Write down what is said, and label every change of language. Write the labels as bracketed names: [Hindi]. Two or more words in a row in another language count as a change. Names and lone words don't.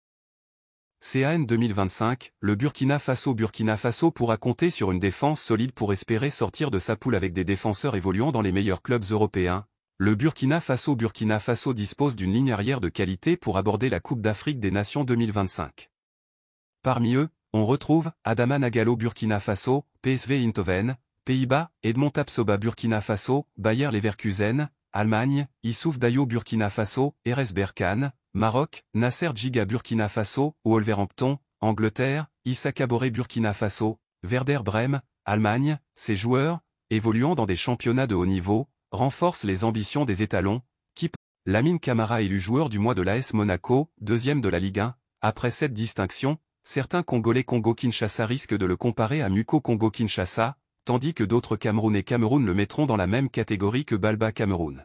[French] CAN 2025, le Burkina Faso pourra compter sur une défense solide pour espérer sortir de sa poule avec des défenseurs évoluant dans les meilleurs clubs européens. Le Burkina Faso dispose d'une ligne arrière de qualité pour aborder la Coupe d'Afrique des Nations 2025. Parmi eux, on retrouve Adama Nagalo Burkina Faso, PSV Eindhoven, Pays-Bas, Edmond Tapsoba Burkina Faso, Bayer Leverkusen, Allemagne, Issouf Dayo Burkina Faso, RS Berkane, Maroc, Nasser Djiga Burkina Faso, Wolverhampton, Angleterre, Issa Kabore Burkina Faso, Werder Brême, Allemagne. Ces joueurs, évoluant dans des championnats de haut niveau, renforcent les ambitions des étalons, Lamine Camara élu joueur du mois de l'AS Monaco, deuxième de la Ligue 1, après cette distinction, certains Congolais Congo-Kinshasa risquent de le comparer à Muko Congo-Kinshasa, tandis que d'autres Camerounais Cameroun le mettront dans la même catégorie que Balba Cameroun.